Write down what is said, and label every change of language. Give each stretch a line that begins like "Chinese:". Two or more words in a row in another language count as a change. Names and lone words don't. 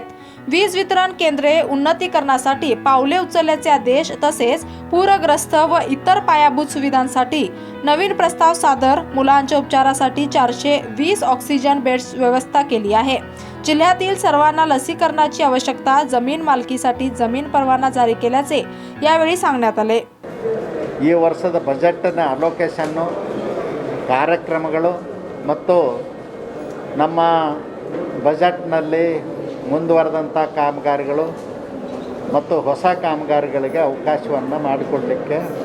Marathi: वीज वितरण केंद्रे उन्नतीकरणासाठी पावले उचलल्याचे आदेश तसेच पूरग्रस्त व इतर पायाभूत सुविधांसाठी नवीन प्रस्ताव सादर। मुलांच्या उपचारासाठी 420
English: oxygen beds
Marathi: व्यवस्था केली आहे। जिल्ह्यातील सर्वांना लसीकरणाची आवश्यकता। जमीन मालकीसाठी जमीन परवाना जारी केल्याचे यावेळी सांगण्यात आले।
Kannada: ಈ ವರ್ಷದ ಬಜೆಟ್ನ ಅಲೋಕೇಶನ್ನು ಕಾರ್ಯಕ್ರಮಗಳು ಮತ್ತು ನಮ್ಮ ಬಜೆಟ್ನಲ್ಲಿ ಮುಂದುವರೆದಂಥ ಕಾಮಗಾರಿಗಳು ಮತ್ತು ಹೊಸ ಕಾಮಗಾರಿಗಳಿಗೆ ಅವಕಾಶವನ್ನು ಮಾಡಿಕೊಡಲಿಕ್ಕೆ